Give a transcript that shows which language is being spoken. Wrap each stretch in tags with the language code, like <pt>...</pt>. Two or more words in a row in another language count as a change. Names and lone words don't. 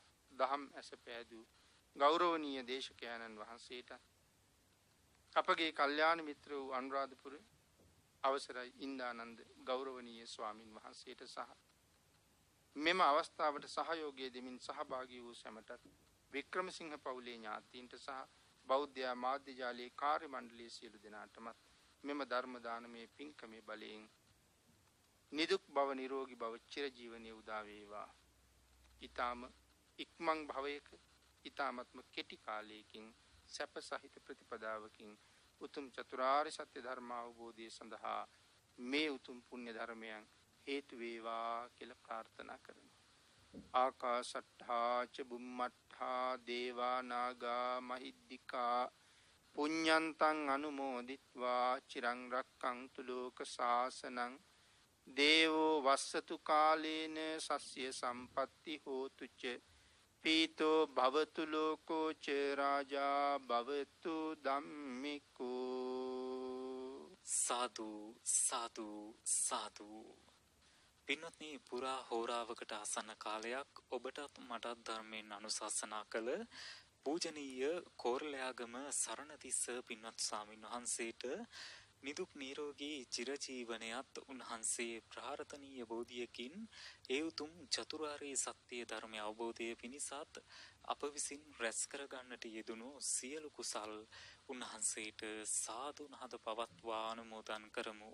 <si>දහම් ඇස පෑදූ ගෞරවනීය දේශකයන්න් වහන්සේට අපගේ කල්යාණ මිත්‍ර වූ අනුරාධපුර අවසරයි ඉන්දානන්ද ගෞරවනීය ස්වාමින් වහන්සේට සහ මෙම අවස්ථාවට සහයෝගය දෙමින් සහභාගී වූ සැමටත් වික්‍රමසිංහ පවුලේ ඥාතීන්ට සහ බෞද්ධ මාධ්‍ය ජාලයේ කාර්ය මණ්ඩලයේ සියලු දෙනාටමත් මෙම ධර්ම දානමේ පින්කමේ බලයෙන් නිදුක් බව නිරෝගී බව චිරජීවනයේ උදා වේවා. ඊ타ම ඉක්මන් භවයක ඊ타මත්ම කෙටි කාලයකින් සැප සහිත ප්‍රතිපදාවකින් උතුම් චතුරාර්ය සත්‍ය ධර්ම අවබෝධය සඳහා මේ උතුම් පුණ්‍ය ධර්මයන් හේතු වේවා කියලා ප්‍රාර්ථනා කරනවා.</si> <pi>ආකාශට්ඨා ච බුම්මට්ඨා දේවා නාග මහිද්దికා පුඤ්ඤන්තං අනුමෝදිත්වා චිරං රක්ඛන්තු ලෝක සාසනං දේවෝ වස්සතු කාලේන සස්්‍ය සම්පatti හෝතු ච පීතෝ භවතු ලෝකෝ ච රාජා භවතු ධම්මිකෝ.</pi> <si>සාදු සාදු සාදු. පින්වත්නි, පුරා හෝරාවකට ආසන්න කාලයක් ඔබටත් මටත් ධර්මයෙන් අනුශාසනා කළ පූජනීය කෝරළයාගම සරණතිස්ස පින්වත් ස්වාමීන් වහන්සේට නිදුක් නිරෝගී චිරජීවනයත් උන්වහන්සේ ප්‍රාර්ථනීය බෝධියකින් ඒ උතුම් චතුරාර්ය සත්‍ය ධර්මය අවබෝධය පිණිසත් අප විසින් රැස් කරගන්නට යෙදුණු සියලු කුසල් උන්වහන්සේට සාදු නාද පවත්වා අනුමෝදන් කරමු.</si>